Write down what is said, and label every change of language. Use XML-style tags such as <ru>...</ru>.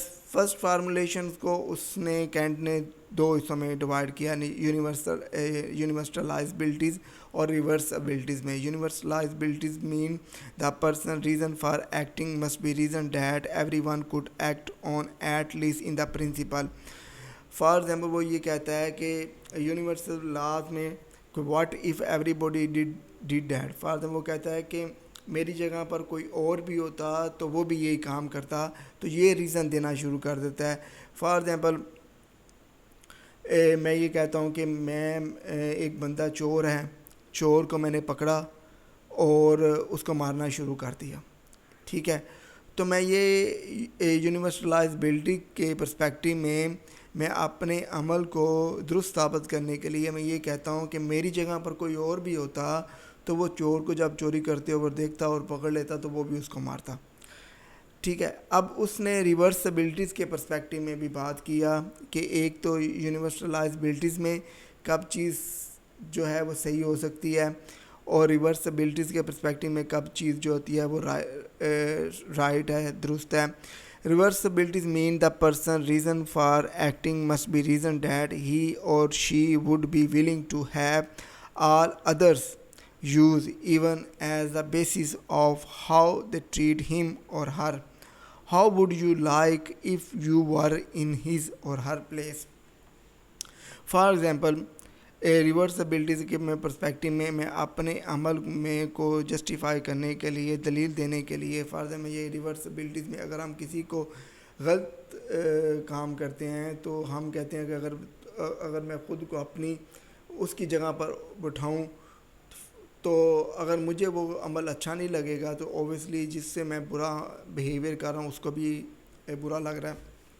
<ur>First formulation کو اس نے Kent نے دو حصوں میں ڈیوائڈ کیا, یونیورسلائزبلٹیز اور ریورسبلٹیز میں.</ur> <en>Universalizabilities mean the personal reason for acting must be reason that everyone could act on at least in the principle.</en> <ur>For example وہ یہ کہتا ہے کہ یونیورسل لاز میں</ur> <en>What if everybody did that.</en> <ur>For example وہ کہتا ہے کہ میری جگہ پر کوئی اور بھی ہوتا تو وہ بھی یہی کام کرتا, تو یہ ریزن دینا شروع کر دیتا ہے. فار ایگزامپل میں یہ کہتا ہوں کہ میں ایک بندہ چور ہے, چور کو میں نے پکڑا اور اس کو مارنا شروع کر دیا. ٹھیک ہے, تو میں یہ یونیورسلائزبلٹی کے پرسپیکٹیو میں اپنے عمل کو درست ثابت کرنے کے لیے میں یہ کہتا ہوں کہ میری جگہ پر کوئی اور بھی ہوتا تو وہ چور کو جب چوری کرتے ہوئے دیکھتا اور پکڑ لیتا تو وہ بھی اس کو مارتا. ٹھیک ہے, اب اس نے ریورسبلٹیز کے پرسپیکٹیو میں بھی بات کیا کہ ایک تو یونیورسلائزبلٹیز میں کب چیز جو ہے وہ صحیح ہو سکتی ہے, اور ریورسبلٹیز کے پرسپیکٹیو میں کب چیز جو ہوتی ہے وہ رائٹ ہے, درست ہے.</ur> <en>Reversibilities mean the person's reason for acting must be reason that he or she would be willing to have all others use even as the basis of how they treat him or her. How would you like if you were in his or her place? For example,</en> <ur>ریورسبلٹیز کے میں perspective میں اپنے عمل میں کو justify کرنے کے لیے, دلیل دینے کے لیے, فرض میں یہ ریورسبلٹیز میں اگر ہم کسی کو غلط کام کرتے ہیں تو ہم کہتے ہیں کہ اگر میں خود کو اپنی اس کی جگہ پر بٹھاؤں تو اگر مجھے وہ عمل اچھا نہیں لگے گا تو اوبویسلی جس سے میں برا بیہیویئر کر رہا ہوں اس کو بھی برا لگ رہا ہے.</ur>